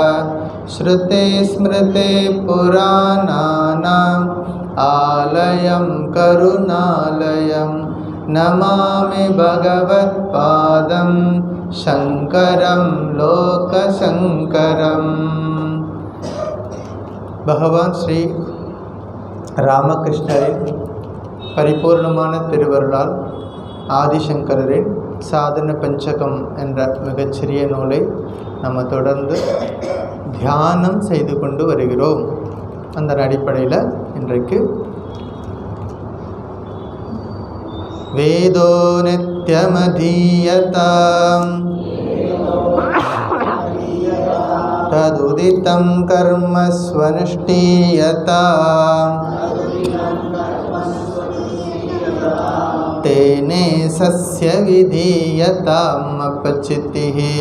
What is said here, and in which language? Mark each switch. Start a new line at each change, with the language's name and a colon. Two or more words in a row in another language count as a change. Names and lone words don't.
Sanskrit: श्रुतिस्मृतिपुराणानाम् आलयं करुणालयं नमामि भगवत्पादं शंकरं लोकशंकरम्।
Tamil: பகவான் ஸ்ரீ ராமகிருஷ்ணரின் பரிபூர்ணமான திருவருளால் ஆதிசங்கரரின் சாதன பஞ்சகம் என்ற மிகச்சிறிய நூலை நம்ம தொடர்ந்து தியானம் செய்து கொண்டு வருகிறோம். அந்த அடிப்படையில் இன்றைக்கு
Sanskrit: वेदो नित्यमधीयताम् तदुदितं कर्म स्वनुष्ठीयताम् ते येने सस्य विधीयताम् अपचितिः